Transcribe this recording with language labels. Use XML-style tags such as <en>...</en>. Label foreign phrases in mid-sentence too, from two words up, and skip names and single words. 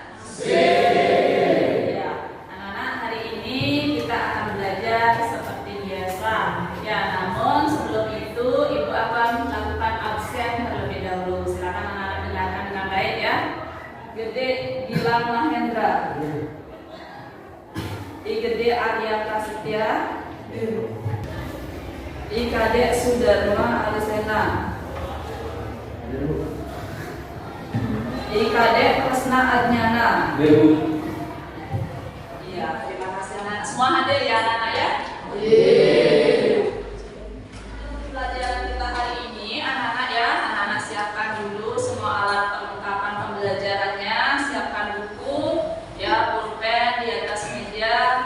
<id>Iya. Anak-anak, hari ini kita akan belajar seperti biasa. Ya, namun sebelum itu Ibu akan melakukan absen terlebih dahulu. Silakan anak-anak dengarkan dengan baik ya. Gede Gilang Mahendra. I Gede Arya Prasetya. I Kadek Sudarma Alisena. I Kadek Kresna Adnyana. Iya, terima kasih anak. Semua hadir ya anak-anak ya? Pelajaran kita hari ini anak-anak ya, anak-anak siapkan dulu semua alat perlengkapan pembelajarannya, siapkan buku, ya pulpen di atas meja.</id>